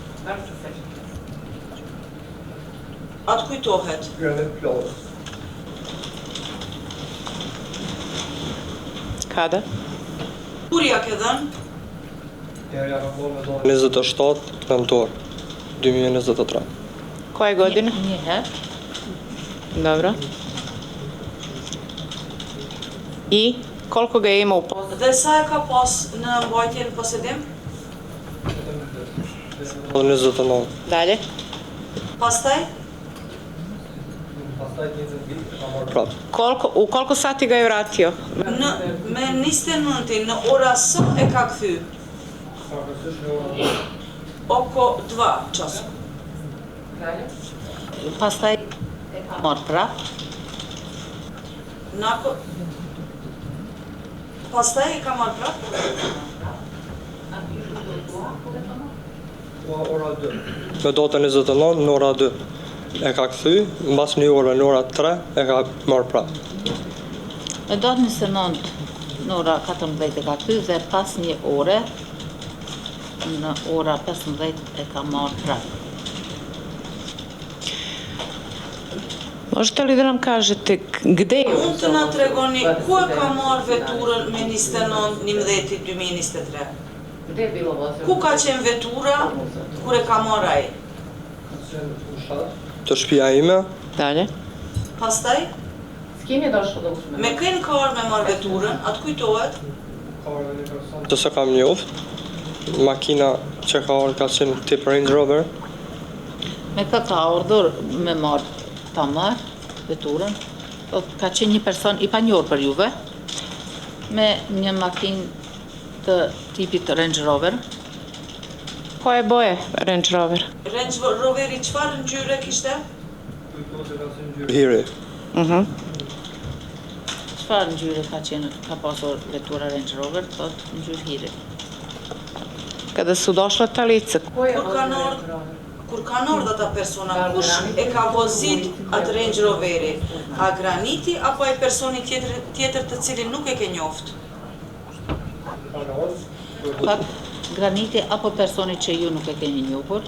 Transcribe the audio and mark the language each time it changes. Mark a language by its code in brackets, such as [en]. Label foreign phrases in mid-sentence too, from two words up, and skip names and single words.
[sq] Atë kujtohet? [sr] Kada? [sq] Kur ja ke dhënë? 27 nëntor 2023. [sr] Koje godine? [sq] Një herë. [sr] Dobro. I koliko ga je imao u posjedu? [sq] Dhe sa e ka pas në mbajtje në posedim? 29. [sr] Dalje? [sq] Pastaj? Prap. [sr] U koliko sati ga je vratio? [sq] Me 29 në ora sa e ka kthy? [sr] Oko 2 časa. [sq] Pastaj e ka marrë prap? Pastaj e ka marrë prap? Me datën 29 në ora 2. E ka kthy, mbas një ore në ora 3 e ka marrë prap. Me datën 29 në ora 14 e ka kthy dhe pas një ore në ora 15 e ka marrë prap. [sr] Možete li da nam kažete gde je? [sq] Mund të na tregoni ku e ka marrë veturën me 29/11/2023? [sr] Gde je bilo vozilo? [sq] Ku ka qenë vetura kur e ka marrë ai? Të shtëpia ime, [sr] Dalje? [sq] Pastaj? [sr] S kim je došlo do usme? [sq] Me kën ka ardhur me marrë veturën? Atë kujtohet? të se kam njoft, makina që ka ardhur ka qenë tip Range Rover. Me kë ka ardhur me marrë ta marrë veturën? Ka qenë një person i panjohur për juve me një makinë të tipit Range Rover. [sr] Koje boje Range Rover? [sq] Range Roveri çfarë ngjyre kishte? Hiri. Çfarë ngjyre ka pasur vetura Range Rover? Thot ngjyrë hiri. [sr] Kada su došla ta lica? [sq] Kur kanë ardhur ata persona, kush e ka vozit atë Range Roveri? A Graniti apo ai personi tjetër të cilin nuk e ke njoft? Thot Graniti apo personi që ju nuk e keni njohur?